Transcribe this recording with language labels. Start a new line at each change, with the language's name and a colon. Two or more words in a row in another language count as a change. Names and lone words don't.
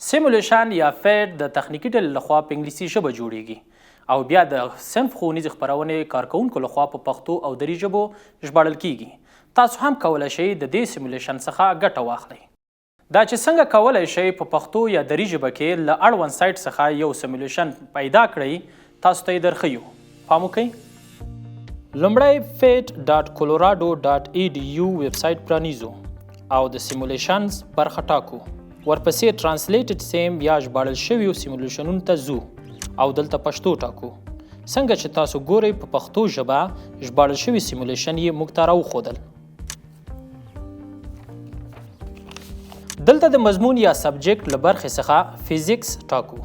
Pashto: سیمولیشن یا فیټ د تخنیکي ډلې لخوا په انګلیسي ژبه جوړیږي او بیا د صنف ښوونیزې خپرونې کارکوونکو لخوا په پښتو او دري ژبو ژباړل کیږي. تاسو هم کولی شئ د دې سیمولیشن څخه ګټه واخلئ. دا چې څنګه کولی شئ په پښتو یا دري ژبه کې له اړوند سایټ څخه یو سیمولیشن پیدا کړئ، تاسو ته یې درښیو. پام وکئ. لومړی fit.colorado.edu ویبسایټ پرانیزو او د سیمولیشنز برخه ټاکو. ورپسې
English: translated sim
Pashto: یا ژباړل شویو سیمولیشنونو ته ځو او دلته پښتو ټاکو. څنګه چې تاسو ګورئ په پښتو ژبه ژباړل شوي سیمولیشن یې موږ ته راوښودل. دلته د مضمون یا سبجیکټ له برخې څخه فیزیکس ټاکو.